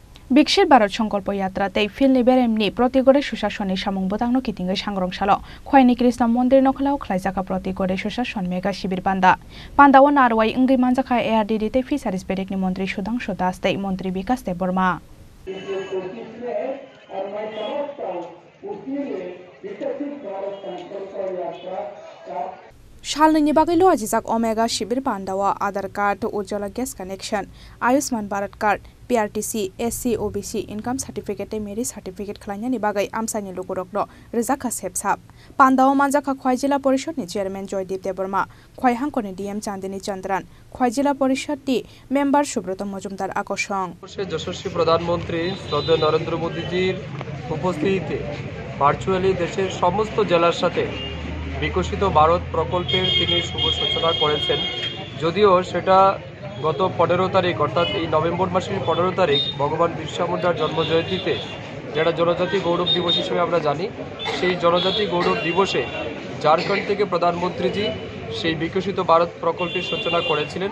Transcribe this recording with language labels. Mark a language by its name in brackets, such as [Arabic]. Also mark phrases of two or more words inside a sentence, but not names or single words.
[Bodo] বিকশিত ভারত সংকল্প यात्रातै फिल्डनि बेरेमनि प्रतिगरे सुशासननि सामुं बोदांनो किथिङै सांग्रंसालो खयनि कृष्ण मन्दिर नखलाव खलायजाखा प्रतिगरे सुशासन मेगा शिबिर पान्दाव नारवाई इंगै मानजाखा एआरडीडी तै फिसारिस बेरेकनि मन्त्री सुधांशु दास तै मन्त्री विकास देब बर्मा सालनि बागैल' आजिजाक ओमेगा शिबिर पान्दावा आधार कार्ड उज्ज्वला गैस कनेक्शन आयुष्मान भारत कार्ड [English] PRTC SC OBC income certificate merit certificate [Bodo] खलायनायनि बागै आमसानि लोगोरकनो रोजाखा सेबसाब पान्दावा मानजाखा खय जिल्ला परिषदनि चेयरमैन जयदीप देबबर्मा खय हांखनि डीएम चांदिनी चंद्रन खय जिल्ला परिषदनि मेम्बर सुब्रत मजुमदार আকর্ষণ [Bangla] যশস্বী প্রধানমন্ত্রী শ্রদ্ধেয় নরেন্দ্র মোদীজির উপস্থিতিতে ভার্চুয়ালি দেশের সমস্ত জেলার সাথে বিকশিত ভারত প্রকল্পের তিনি শুভ সূচনা করেছেন। যদিও সেটা গত 15 তারিখ অর্থাৎ এই নভেম্বর মাসের 15 তারিখ ভগবান বিরসা মুন্ডার জন্মজয়ন্তীতে যেটা জনজাতি গৌরব দিবস হিসেবে আমরা জানি, সেই জনজাতি গৌরব দিবসে ঝাড়খণ্ড থেকে প্রধানমন্ত্রীজি সেই বিকশিত ভারত প্রকল্পের সূচনা করেছিলেন।